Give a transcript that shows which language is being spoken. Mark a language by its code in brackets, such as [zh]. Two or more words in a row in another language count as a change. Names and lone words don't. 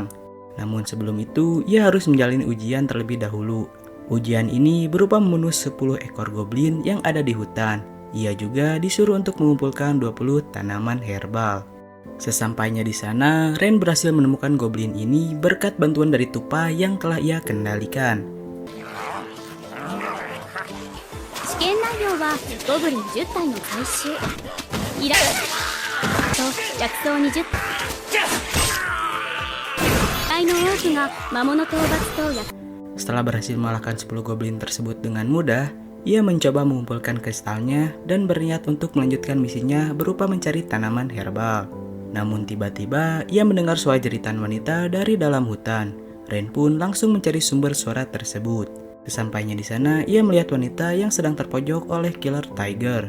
[id] Namun sebelum itu, ia harus menjalani ujian terlebih dahulu. Ujian ini berupa membunuh 10 ekor goblin yang ada di hutan. Ia juga disuruh untuk mengumpulkan 20 tanaman herbal. Sesampainya di sana, Rain berhasil menemukan goblin ini berkat bantuan dari tupai yang telah ia kendalikan. [ja] 試験内容はゴブリン10体の回収依頼と薬草20体依頼の多くが魔物討伐と薬 [id] Setelah berhasil mengalahkan 10 goblin tersebut dengan mudah, ia mencoba mengumpulkan kristalnya dan berniat untuk melanjutkan misinya berupa mencari tanaman herbal. Namun tiba-tiba ia mendengar suara jeritan wanita dari dalam hutan. Rain pun langsung mencari sumber suara tersebut. Sesampainya di sana, ia melihat wanita yang sedang terpojok oleh [en] killer tiger.